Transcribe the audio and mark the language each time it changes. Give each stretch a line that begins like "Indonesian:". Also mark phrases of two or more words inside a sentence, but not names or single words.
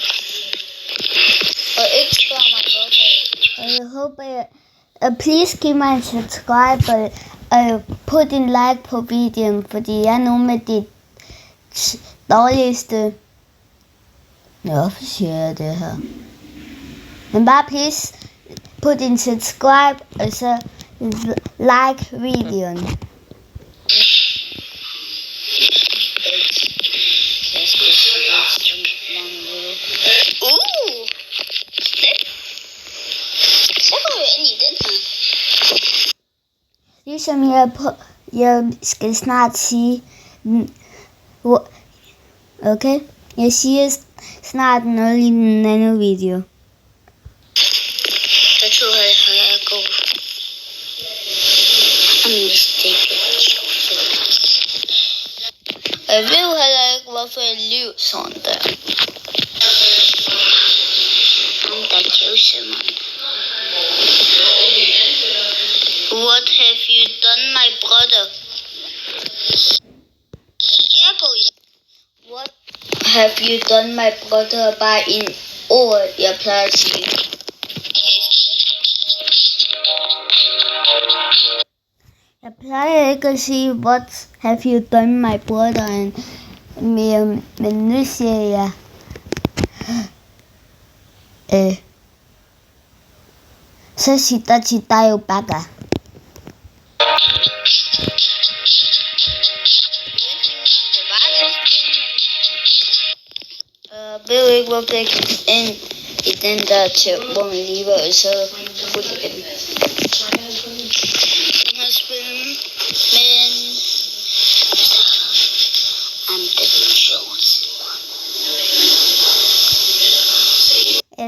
Danish: Og ikke spørg mig hvorfor. Og jeg håber, please giv mig en subscribe, og put en like på videoen, fordi jeg er nogle af de dårligste. Hvorfor siger jeg det her? Men bare please put en subscribe, og så like videoen. Så går vi ind i den her. Ligesom jeg skal snart sige, okay? Jeg siger snart noget i den anden video. Der tror jeg er god. Og jeg ved heller ikke, hvorfor jeg lyver sådan der.
English: I'm the chosen one. What have you done, my brother? What have you done, my brother?
Danish: Bare en ord, jeg plejer at sige. Jeg plejer ikke at sige,
English: what have you done, my brother?
Danish: Men nu siger jeg, så siger der jo bakker. Jeg ved ikke, hvorfor jeg gik ind i den der til, hvor man lige var, og så fuldt igen. Den her spil, men
English: I'm the chosen one.